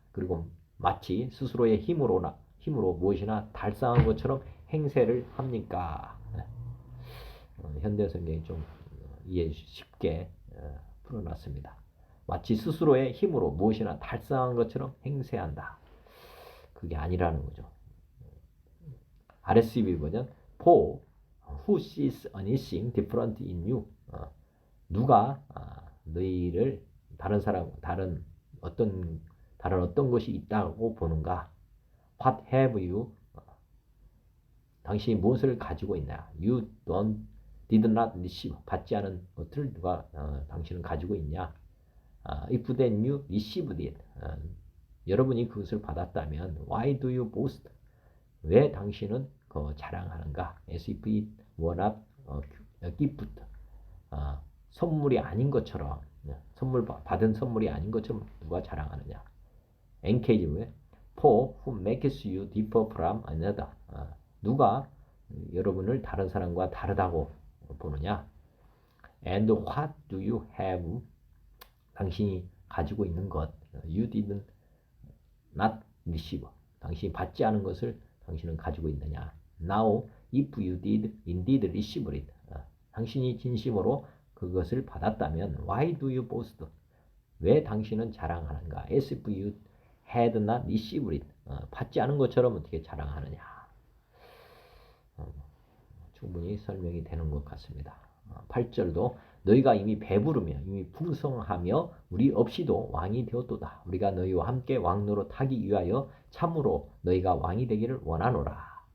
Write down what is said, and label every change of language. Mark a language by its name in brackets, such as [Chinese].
[Korean] 그리고 마치 스스로의 힘으로 무엇이나 달성한 것처럼 행세를 합니까? 현대 성경이 좀 이해 쉽게 풀어놨습니다. 마치 스스로의 힘으로 무엇이나 달성한 것처럼 행세한다. 그게 아니라는 거죠. [English] RSV 버전 For who sees anything different in you? [Korean] 누가 너희를 다른 어떤 것이 있다고 보는가? [English] What have you? [Korean] 당신이 무엇을 가지고 있냐? [English] You did not receive. [Korean] 받지 않은 것을 누가 당신은 가지고 있냐? [English] If then you received it. [Korean] 여러분이 그것을 받았다면 [English] Why do you boast? [Korean] 왜 당신은 자랑하는가? [English] As if it were not a gift. [Korean] 선물이 아닌 것처럼 받은 선물이 아닌 것처럼 누가 자랑하느냐? [English] NKG For who makes you differ from another. [Korean] 누가 여러분을 다른 사람과 다르다고 보느냐? [English] And what do you have? [Korean] 당신이 가지고 있는 것. [English] You did not receive. [Korean] 당신이 받지 않은 것을 당신은 가지고 있느냐? [English] Now, if you did indeed receive it. [Korean] 당신이 진심으로 그것을 받았다면 [English] Why do you boast? [Korean] 왜 당신은 자랑하는가? [English] As if you had not received it. [Korean] 받지 않은 것처럼 어떻게 자랑하느냐? 충분히 설명이 되는 것 같습니다. 8절도 너희가 이미 배부르며 이미 풍성하며 우리 없이도 왕이 되었도다. 우리가 너희와 함께 왕노릇 하기 위하여 참으로 너희가 왕이 되기를 원하노라.